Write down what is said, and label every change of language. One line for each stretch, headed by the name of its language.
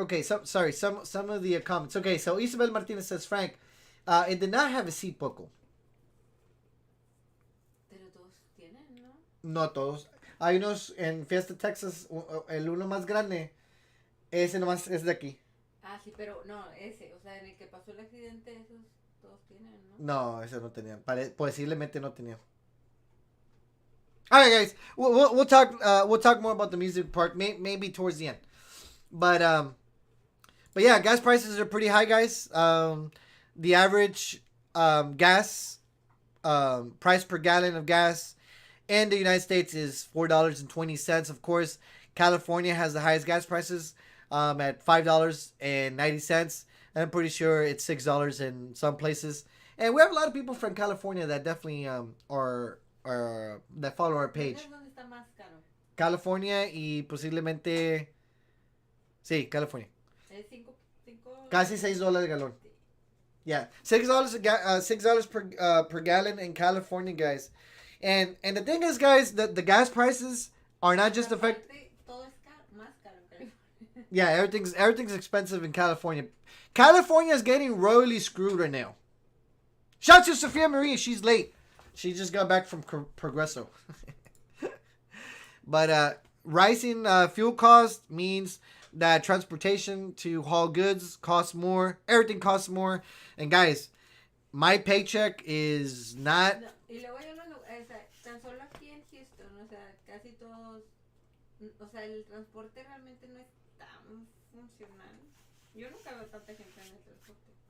English: Okay, some of the comments. Okay, so Isabel Martinez says, Frank, it did not have a seat buckle.
Spanish: Pero todos tienen, ¿no? No todos. Hay unos en Fiesta Texas, el uno más grande, ese nomás es de aquí. Ah, sí, pero no, ese, o sea, en el que pasó el accidente, esos todos tienen, ¿no? No, ese no tenían. Posiblemente no tenían.
English: Alright, guys, we'll talk more about the music park maybe towards the end, but yeah, gas prices are pretty high, guys. The average gas price per gallon of gas in the United States is $4.20. Of course, California has the highest gas prices at $5.90. I'm pretty sure it's $6 in some places. And we have a lot of people from California that definitely are that follow our page.
Spanish: ¿Dónde está más caro? California y posiblemente sí, California. Es Casi $6 el galón.
English: Yeah, $6 per gallon in California, guys. And the thing is, guys, the gas prices are not just affect.
Spanish: Todo es más caro en California.
English: Yeah, everything's expensive in California. California is getting royally screwed right now. Shout out to Sophia Marie. She's late. She just got back from Progresso. But rising fuel cost means that transportation to haul goods costs more. Everything costs more. And guys, my paycheck is not.
Spanish: No, y luego yo no, o sea, tan solo aquí en Houston, o sea, casi todos, o sea, el transporte realmente no es tan funcional. Yo nunca veo tanta gente en el transporte.